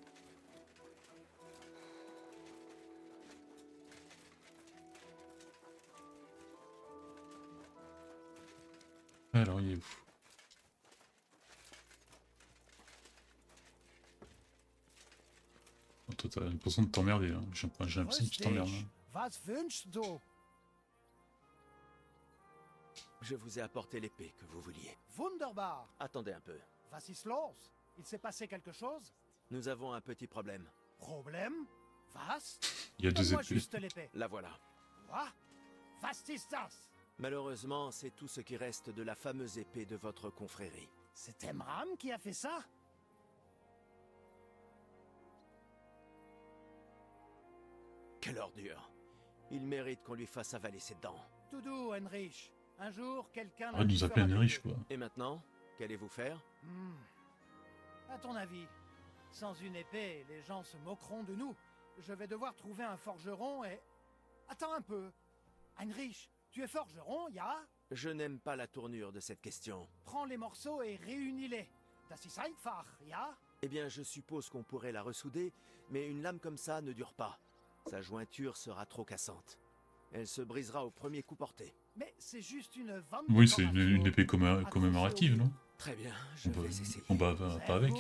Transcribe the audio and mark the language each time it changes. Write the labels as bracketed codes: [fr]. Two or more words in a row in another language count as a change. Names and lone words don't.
[fr] Alors, il est où? Oh, toi, t'as l'impression de t'emmerder. Hein. J'ai l'impression que tu t'emmerdes. Hein. [de] Was wünschst du? [fr] Je vous ai apporté l'épée que vous vouliez. [de] Wunderbar. [fr] Attendez un peu. [de] Was ist los? [fr] Il s'est passé quelque chose? Nous avons un petit problème. Problème? Was? Il y a deux Donne-moi épées. juste l'épée. La voilà. Quoi? [de] Was ist das? [fr] Malheureusement, c'est tout ce qui reste de la fameuse épée de votre confrérie. C'est Emram qui a fait ça? Quelle ordure! Il mérite qu'on lui fasse avaler ses dents. Tout doux, Heinrich. Un jour, quelqu'un... Arrête de nous appeler Heinrich, quoi. Et maintenant, qu'allez-vous faire? À ton avis, sans une épée, les gens se moqueront de nous. Je vais devoir trouver un forgeron et... Attends un peu. Heinrich, tu es forgeron, ya? Je n'aime pas la tournure de cette question. Prends les morceaux et réunis-les. [de] Das ist einfach, ya? [fr] Eh bien, je suppose qu'on pourrait la ressouder, mais une lame comme ça ne dure pas. Sa jointure sera trop cassante. Elle se brisera au premier coup porté. Mais c'est juste une vente. Oui, c'est une épée commémorative, non? Très bien, je On vais va, essayer. on va pas avec.